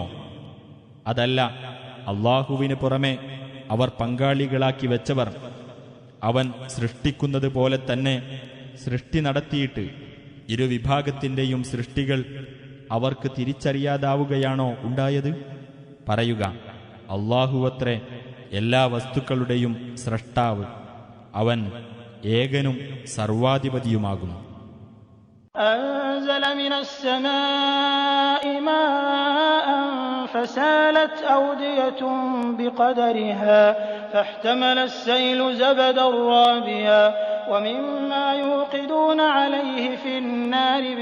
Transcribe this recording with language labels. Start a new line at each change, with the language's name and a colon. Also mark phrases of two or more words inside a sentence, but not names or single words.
Malayalam: അതല്ല, അല്ലാഹുവിന് പുറമെ അവർ പങ്കാളികളാക്കി വെച്ചവർ അവൻ സൃഷ്ടിക്കുന്നത് പോലെ തന്നെ സൃഷ്ടി നടത്തിയിട്ട് ഇരുവിഭാഗത്തിൻ്റെയും സൃഷ്ടികൾ അവർക്ക് തിരിച്ചറിയാതാവുകയാണോ ഉണ്ടായത്? പറയുക, അല്ലാഹുവത്രേ എല്ലാ വസ്തുക്കളുടെയും സ്രഷ്ടാവ്. അവൻ ഏകനും സർവാധിപതിയുമാകുന്നു.
Arabic: أنزل من السماء ماء فسالت أودية بقدرها فاحتمل السيل زبدا رابيا ومما يوقدون عليه في النار